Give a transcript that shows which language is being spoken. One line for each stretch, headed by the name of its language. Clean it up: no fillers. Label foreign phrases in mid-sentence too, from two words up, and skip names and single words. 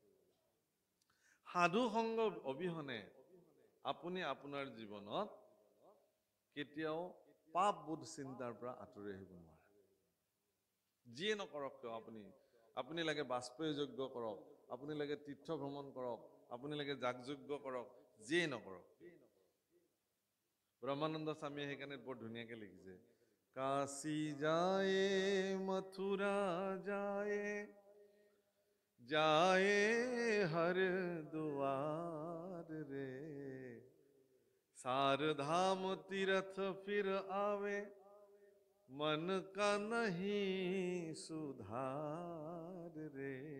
Assamese: সাধু সংগ অবিহনে আপুনি আপোনাৰ জীৱনত কেতিয়াও পাপ বোধ চিন্তাৰ পৰা আঁতৰি আহিব নোৱাৰে যিয়ে নকৰক কিয় আপুনি লাগে বাষ্পীয় যজ্ঞ কৰক আপুনি লাগে তীৰ্থ ভ্ৰমণ কৰক আপুনি লাগে যাগযজ্ঞ কৰক যিয়ে নকৰক ব্ৰহ্মানন্দ স্বামীয়ে সেইকাৰণে বৰ ধুনীয়াকে লিখিছে
Hindi: काशी जाए मथुरा जाए जाए हर द्वार रे सार धाम तीर्थ फिर आवे मन का नहीं सुधार रे